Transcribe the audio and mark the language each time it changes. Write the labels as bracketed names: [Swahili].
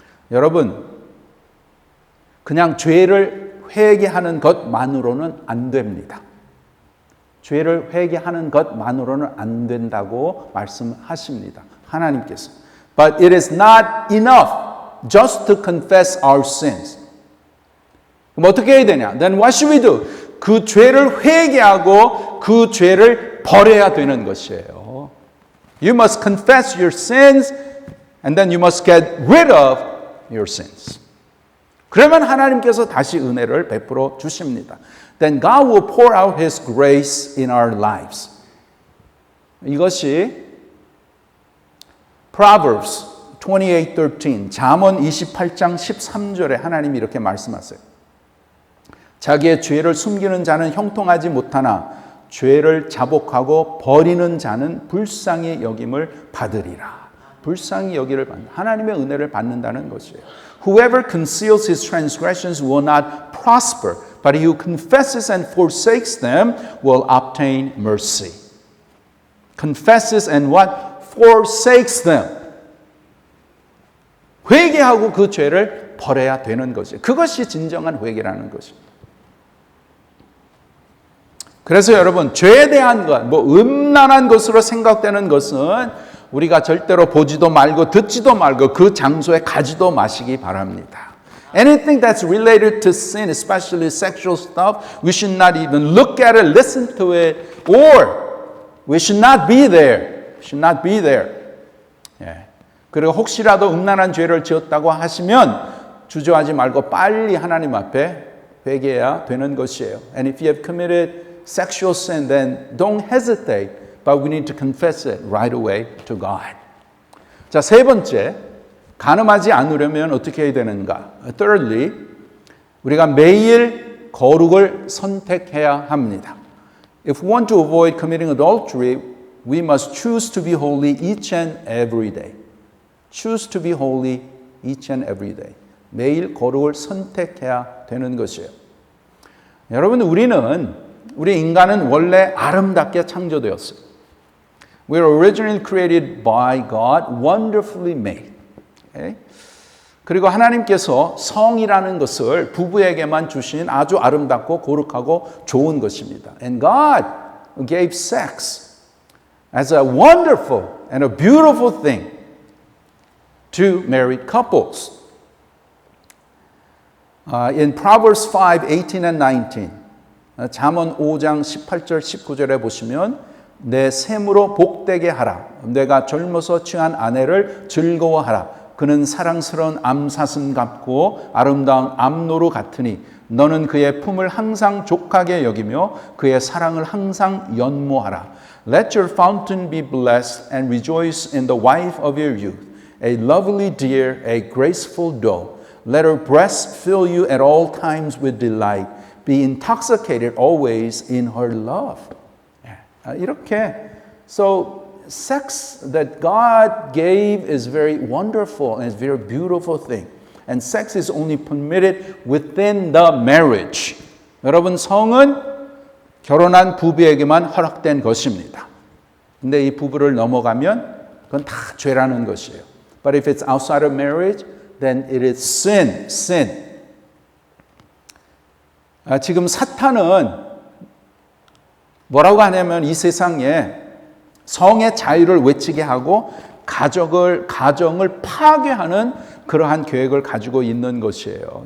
[Korean] 여러분, 그냥 죄를 회개하는 것만으로는 안 됩니다. 죄를 회개하는 것만으로는 안 된다고 말씀하십니다. 하나님께서. [English] But it is not enough just to confess our sins. [Korean] 그럼 어떻게 해야 되냐? [English] Then what should we do? [Korean] 그 죄를 회개하고 그 죄를 버려야 되는 것이에요. [English] You must confess your sins and then you must get rid of your sins. [Korean] 그러면 하나님께서 다시 은혜를 베풀어 주십니다. [English] Then God will pour out His grace in our lives. [Korean] 이것이 Proverbs 28:13, 잠언 28장 13절에 하나님이 이렇게 말씀하세요. 자기의 죄를 숨기는 자는 형통하지 못하나 죄를 자복하고 버리는 자는 불쌍히 여김을 받으리라. 불쌍히 여기를 받는, 하나님의 은혜를 받는다는 것이에요. [English] Whoever conceals his transgressions will not prosper, but he who confesses and forsakes them will obtain mercy. Confesses and what? Forsakes them. [Korean] 회개하고 그 죄를 버려야 되는 것이에요. 그것이 진정한 회개라는 것입니다. 그래서 여러분, 죄에 대한 것, 음란한 것으로 생각되는 것은 우리가 절대로 보지도 말고 듣지도 말고 그 장소에 가지도 마시기 바랍니다. [English] Anything that's related to sin, especially sexual stuff, we should not even look at it, listen to it, or we should not be there. Should not be there. 예. [Korean] 그리고 혹시라도 음란한 죄를 지었다고 하시면 주저하지 말고 빨리 하나님 앞에 회개해야 되는 것이에요. [English] And if you have committed sexual sin, then don't hesitate. But we need to confess it right away to God. [Korean] 자, 세 번째, 간음하지 않으려면 어떻게 해야 되는가? Thirdly, 우리가 매일 거룩을 선택해야 합니다. [English] If we want to avoid committing adultery, we must choose to be holy each and every day. Choose to be holy each and every day. [Korean] 매일 거룩을 선택해야 되는 것이에요. 여러분, 우리 인간은 원래 아름답게 창조되었어요. [English] We were originally created by God, wonderfully made. Okay? [Korean] 그리고 하나님께서 성이라는 것을 부부에게만 주신 아주 아름답고 거룩하고 좋은 것입니다. [English] And God gave sex as a wonderful and a beautiful thing to married couples. In Proverbs 5:18 and 19, [Korean] 잠언 5장 18절 19절에 보시면 내 샘으로 복되게 하라. 내가 젊어서 취한 아내를 즐거워하라. 그는 사랑스러운 암사슴 같고 아름다운 암노루 같으니 너는 그의 품을 항상 족하게 여기며 그의 사랑을 항상 연모하라. [English] Let your fountain be blessed and rejoice in the wife of your youth, a lovely deer, a graceful doe. Let her breast fill you at all times with delight. Be intoxicated always in her love. 이렇게, so sex that God gave is very wonderful and it's a very beautiful thing. And sex is only permitted within the marriage. [Korean] 여러분, 성은 결혼한 부부에게만 허락된 것입니다. 근데 이 부부를 넘어가면 그건 다 죄라는 것이에요. [English] But if it's outside of marriage, then it is sin. [Korean] 지금 사탄은 뭐라고 하냐면 이 세상에 성의 자유를 외치게 하고 가정을 파괴하는 그러한 계획을 가지고 있는 것이에요.